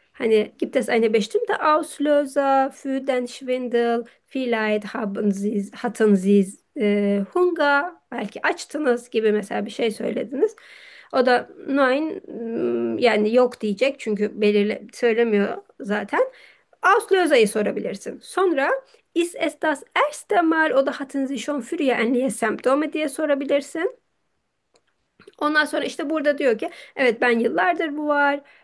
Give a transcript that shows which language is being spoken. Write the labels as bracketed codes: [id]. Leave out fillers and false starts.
[de] Hani gibt es eine bestimmte Auslöser für den Schwindel? Vielleicht haben Sie, hatten Sie Hunger, [tr] belki açtınız gibi mesela bir şey söylediniz. O da nein, yani yok diyecek çünkü belirli söylemiyor zaten. Auslöser'i sorabilirsin. [de] Sonra ist es das erste Mal oder hatten Sie schon früher ähnliche Symptome [tr] diye sorabilirsin. Ondan sonra işte burada diyor ki evet ben yıllardır bu var.